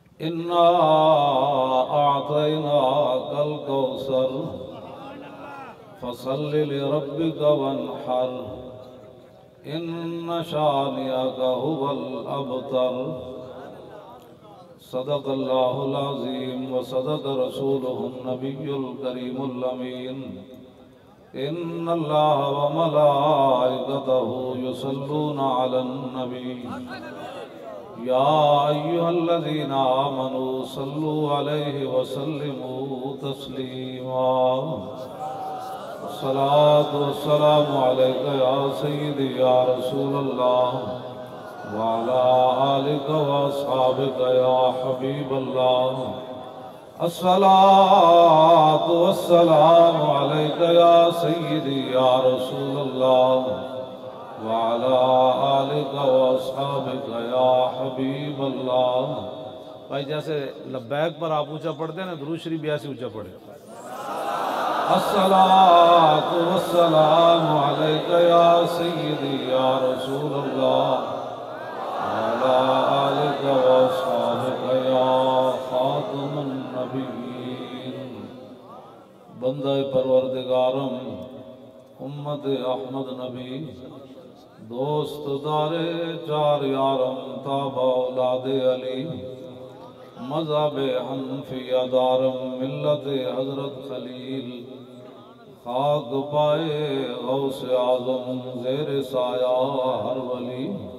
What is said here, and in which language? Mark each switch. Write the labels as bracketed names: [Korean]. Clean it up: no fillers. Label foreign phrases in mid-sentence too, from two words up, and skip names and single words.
[Arabic] إنا أعطيناك الكوثر فصل لربك وانحر إن شانئك هو الأبتر. صدق الله العظيم وصدق رسوله النبي الكريم الأمين. إن الله وملائكته يصلون على النبي يا أيها الذين آمنوا صلوا عليه وسلموا تسليما. الصلاة والسلام عليك يا سيدي يا رسول الله وعلى آلك وأصحابك يا حبيب الله. الصلاة والسلام عليك يا سيدي يا رسول الله وعلى آلك وأصحابك يا حبيب الله. [Urdu] بھائی جیسے لبیک پر آپ اونچا پڑھتے ہیں نا، درود شریف بھی ایسے اونچا پڑھے. [Arabic] الصلاة والسلام عليك يا سيدي يا رسول الله وعلى آلك وأصحابك يا خاتم النبيين. [Persian] بنده پروردگارم امت احمد نبی دوست دار چار یارم تابع اولاد علی مذهب حنفیه دارم ملت حضرت خلیل خاک پای غوث اعظم زیر سایه هر ولی.